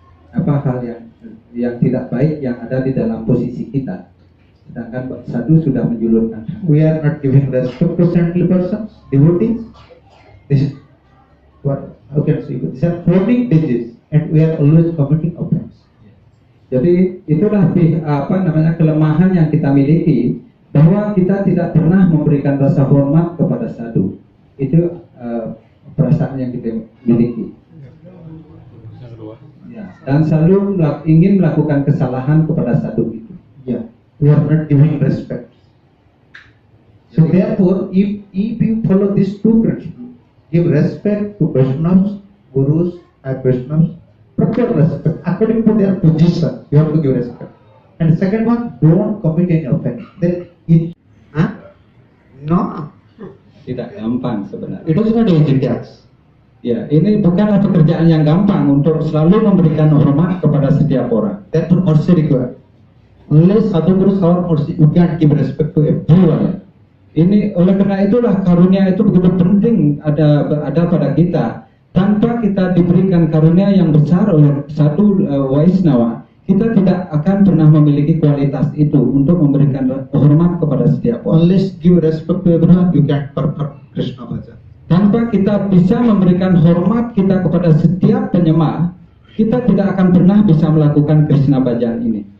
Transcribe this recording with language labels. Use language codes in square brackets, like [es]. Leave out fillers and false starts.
[id] Apa hal yang tidak baik yang ada di dalam posisi kita? Sedangkan sadhu sudah menjulurkan. [en] We are not giving respect to saintly persons, devotees. This is what how can I say? These are chronic disease, and we are always committing offense. [id] Jadi itulah kelemahan yang kita miliki, bahwa kita tidak pernah memberikan rasa hormat kepada sadhu. Itu perasaan yang kita miliki. Ya, dan selalu ingin melakukan kesalahan kepada sadhu itu. [en] Yeah, we are not giving respect. So therefore, if you follow these two principles, give respect to Vaishnavas, Gurus, and Vaishnavas, proper respect according to their position. You have to give respect. And the second one, don't commit any offense. Then no, [id] Tidak gampang sebenarnya. [en] it is not easy task. [id] Ya, ini bukanlah pekerjaan yang gampang untuk selalu memberikan hormat kepada setiap orang. [en] Therefore, mercy required. Unless Sadhguru shower mercy, you can't give respect to everyone. [id] Ini oleh karena itulah karunia itu begitu penting ada pada kita. Tanpa kita diberikan karunia yang besar oleh satu Vaisnava, kita tidak akan pernah memiliki kualitas itu untuk memberikan hormat kepada setiap orang. [en] Unless give respect to everyone, you can't perform Krishna bhajan. [id] Tanpa kita bisa memberikan hormat kita kepada setiap penyembah, kita tidak akan pernah bisa melakukan Krishna bhajan ini.